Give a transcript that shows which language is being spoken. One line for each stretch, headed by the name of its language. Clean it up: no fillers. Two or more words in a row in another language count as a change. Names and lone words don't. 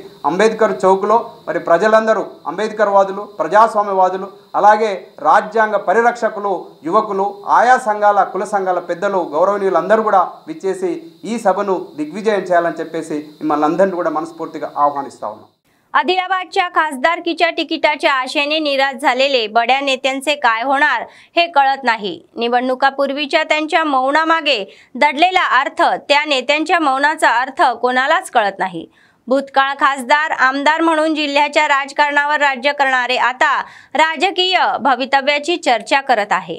Telugu: అంబేద్కర్ చౌక్లో మరి ప్రజలందరూ అంబేద్కర్ వాదులు, ప్రజాస్వామ్యవాదులు, అలాగే రాజ్యాంగ పరిరక్షకులు, యువకులు, ఆయా సంఘాల కుల సంఘాల పెద్దలు, గౌరవనీయులు అందరూ కూడా విచ్చేసి ఈ సభను దిగ్విజయం చేయాలని చెప్పేసి మిమ్మల్ని అందరినీ కూడా మనస్ఫూర్తిగా आव्हानिस्ता ఉన్నాం.
Marathi: आदिलाबादच्या खासदारकीच्या तिकिटाच्या आशेने निराश झालेले बड्या नेत्यांचे काय होणार हे कळत नाही. निवडणुकापूर्वीच्या त्यांच्या मौनामागे दडलेला अर्थ, त्या नेत्यांच्या मौनाचा अर्थ कोणालाच कळत नाही. भूतकाळ खासदार, आमदार म्हणून जिल्ह्याच्या राजकारणावर राज्य करणारे आता राजकीय भवितव्याची चर्चा करत आहे.